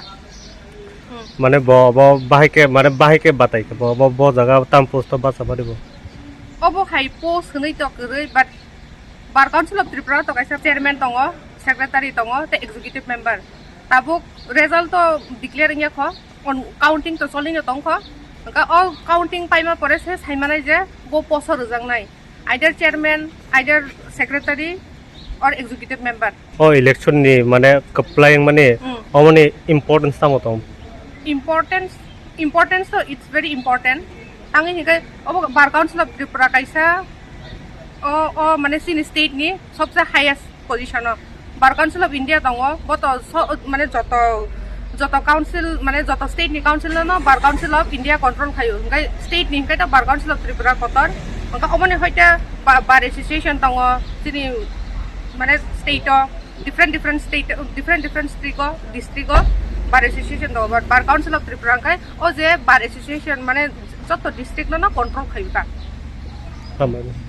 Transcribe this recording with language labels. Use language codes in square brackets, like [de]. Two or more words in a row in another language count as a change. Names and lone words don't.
[trp] মানে बाहायके बातायके ब जगह ताम पोस्ट बासा बारिबो अबहाय पोस्ट होनै त गरै बाट बार काउन्सिल अफ त्रिपुरा त कायसा चेयरमैन दङ सेक्रेटारि दङ त [en] executive member [trp] ताबुक रिजल्ट तो डिक्लेयर इया ख काउंटिंग तो चलिनो दङ ख का अ काउंटिंग पाइमा परे से साइमानाय जे बो पोस्ट रजांनाय [en] either chairman either secretary [trp] और [en] executive member [trp] ओ इलेक्शन नि माने कप्लायङ माने ओ माने इम्पोर्टेंस तामो त इम्पोर्टेंस तो [en] it's very important [trp] आंनि हिगे अब बार काउन्सिल अफ त्रिपुरा कायसा ओ माने सिन स्टेट नि सबसे हाईएस्ट पोजीशन बार काउन्सिल अफ इंडिया दङ बत माने जत काउन्सिल माने जत स्टेट नि काउन्सिल न बार काउन्सिल अफ इंडिया कंट्रोल खायो ओंखाय स्टेट नि हिगे त बार काउन्सिल अफ त्रिपुरा कतर ओंखा अबने हयता [en] bar association [trp] दङ सिनि माने [en] state different state district bar association [trp] दङ बार काउन्सिल अफ त्रिपुरा ओंखाय ओ जे [en] bar association [trp] माने जत डिस्ट्रिक्ट न कंट्रोल खायो का